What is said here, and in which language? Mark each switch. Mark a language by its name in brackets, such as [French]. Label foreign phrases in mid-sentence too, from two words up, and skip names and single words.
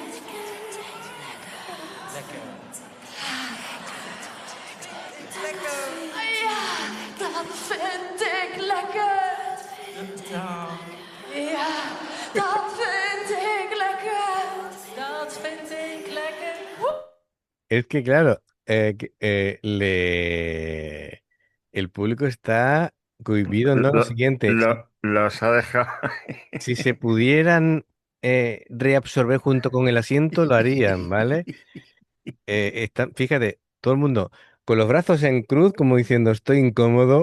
[Dutch] Ja, dat vind ik lekker. Ja, dat vind ik lekker. Dat vind ik lekker. [Spanish] Es que claro, el público está cohibido, ¿no? Lo siguiente, Los ha dejado. si se pudieran reabsorber junto con el asiento, lo harían, ¿vale? Fíjate, todo el mundo con los brazos en cruz, como diciendo estoy incómodo.